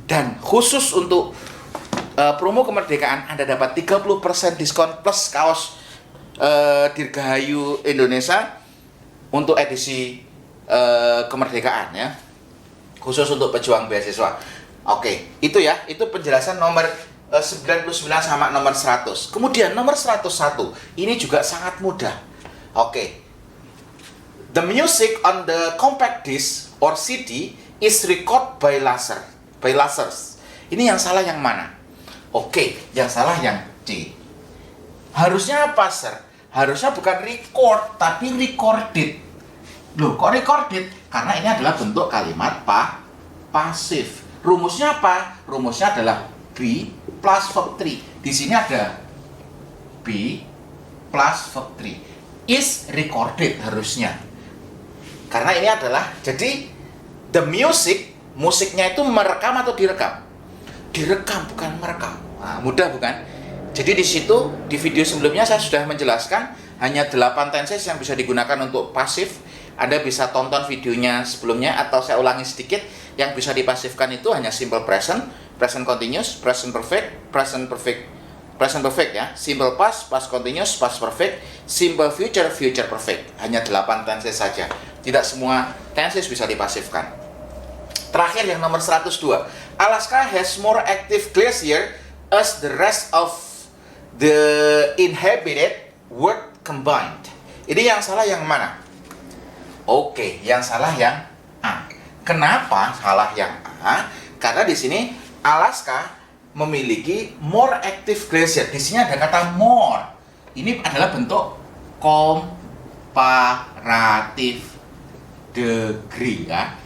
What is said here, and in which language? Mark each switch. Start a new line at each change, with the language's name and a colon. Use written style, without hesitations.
Indonesian: Dan khusus untuk promo kemerdekaan, Anda dapat 30% diskon plus kaos Dirgahayu Indonesia untuk edisi kemerdekaan ya, khusus untuk pejuang beasiswa. Oke, itu ya, itu penjelasan nomor 99 sama nomor 100. Kemudian nomor 101, ini juga sangat mudah. Oke.
English: The music on the compact disc or CD is recorded by lasers.
Indonesian: Ini yang salah yang mana? Oke, yang salah yang C. Harusnya apa, sir? Harusnya bukan record, tapi recorded. Loh, kok recorded? Karena ini adalah bentuk kalimat pasif. Rumusnya apa? Rumusnya adalah B plus verb 3. Di sini ada B plus verb 3.
English: Is recorded
Indonesian: harusnya. Karena ini adalah, jadi
English: the music,
Indonesian: musiknya itu merekam atau direkam? Direkam, bukan merekam. Nah, mudah bukan? Jadi di situ, di video sebelumnya saya sudah menjelaskan hanya 8 tenses yang bisa digunakan untuk pasif. Anda bisa tonton videonya sebelumnya atau saya ulangi sedikit. Yang bisa dipasifkan itu hanya simple present, present continuous, present perfect, present perfect ya, simple past, past continuous, past perfect, simple future, future perfect. Hanya 8 tenses saja. Tidak semua tenses bisa dipasifkan. Terakhir yang nomor 102.
English: Alaska has more active glacier as the rest of the inhabited world combined.
Indonesian: Ini yang salah yang mana? Oke, yang salah yang A. Kenapa salah yang A? Karena di sini Alaska memiliki
English: more active glacier.
Indonesian: Di sini ada kata more. Ini adalah bentuk comparative degree ya.